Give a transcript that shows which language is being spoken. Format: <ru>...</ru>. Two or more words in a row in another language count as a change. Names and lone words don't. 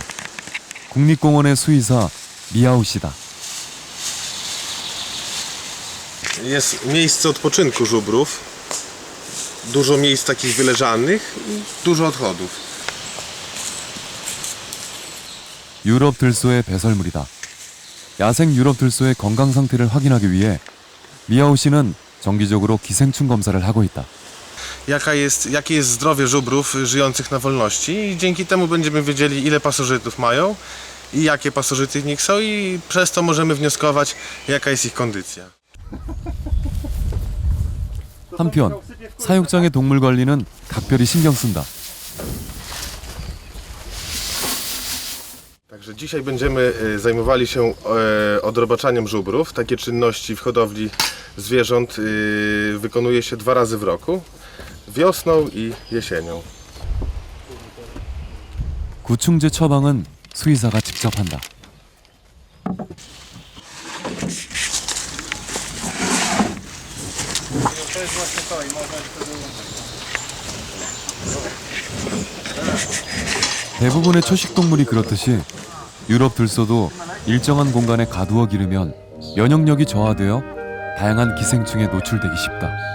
<ko>국립공원의 수의사 미아오 씨다.</ko> <pl>Jest miejsce odpoczynku żubrów, dużo miejsc takich wyleżanych i dużo odchodów.</pl> <ko>유럽 들소의 배설물이다. 야생 유럽 들소의 건강 상태를 확인하기 위해 미아오 씨는 정기적으로 기생충 검사를 하고 있다.</ko> <pl>Jakie jest zdrowie żubrów żyjących na wolności i dzięki temu będziemy wiedzieli, ile pasożytów mają i jakie pasożyty w nich są i przez to możemy wnioskować, jaka jest ich kondycja.</pl> <ko>한편 사육장의 동물 관리는 각별히 신경 쓴다.</ko> <pl>Także dzisiaj będziemy zajmowali się odrobaczaniem żubrów. Takie czynności w hodowli zwierząt wykonuje się 2 razy w roku. Wiosną i jesienią.</pl> <ko>구충제 처방은 수의사가 직접 한다. 대부분의 초식 동물이 그렇듯이 유럽 들소도 일정한 공간에 가두어 기르면 면역력이 저하되어 다양한 기생충에 노출되기 쉽다.</ko>